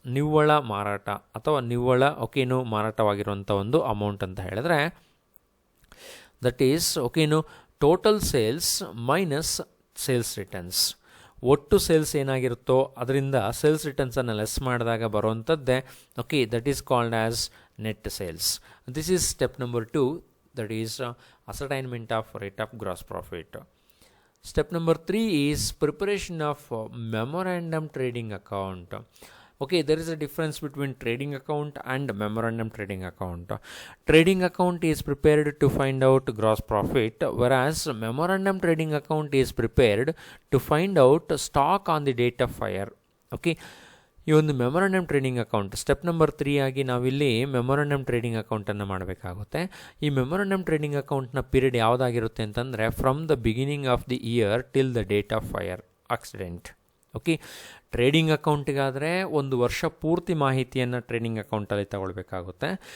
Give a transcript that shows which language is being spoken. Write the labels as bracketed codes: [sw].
[kn] ನಿವ್ವಳ ಮಾರಾಟ ಅಥವಾ ನಿವ್ವಳ, ಓಕೆ, ಮಾರಾಟವಾಗಿರುವಂಥ ಒಂದು ಅಮೌಂಟ್ ಅಂತ ಹೇಳಿದ್ರೆ, [en] That is, okay, total sales minus sales returns. [kn] ಒಟ್ಟು ಸೇಲ್ಸ್ ಏನಾಗಿರುತ್ತೋ ಅದರಿಂದ ಸೇಲ್ಸ್ ರಿಟರ್ನ್ಸನ್ನು ಲೆಸ್ ಮಾಡಿದಾಗ ಬರುವಂಥದ್ದೇ, okay, [en] That is called as net sales. This is step number 2, that is ascertainment of rate of gross profit. Step number 3 is preparation of memorandum trading account. Okay, there is a difference between trading account and memorandum trading account. Trading account is prepared to find out gross profit, whereas memorandum trading account is prepared to find out stock on the date of fire. [kn] Okay, ಈ ಒಂದು memorandum trading account step number 3 ಆಗಿ ನಾವಿಲ್ಲಿ memorandum trading ಅಕೌಂಟನ್ನು ಮಾಡಬೇಕಾಗುತ್ತೆ. ಈ memorandum trading ಅಕೌಂಟ್ನ period ಯಾವುದಾಗಿರುತ್ತೆ ಅಂತಂದರೆ, [en] From the beginning of the year till the date of fire accident. [kn] Okay, trading ಅಕೌಂಟಿಗಾದರೆ ಒಂದು ವರ್ಷ ಪೂರ್ತಿ ಮಾಹಿತಿಯನ್ನು ಟ್ರೇಡಿಂಗ್ ಅಕೌಂಟಲ್ಲಿ ತಗೊಳ್ಬೇಕಾಗುತ್ತೆ.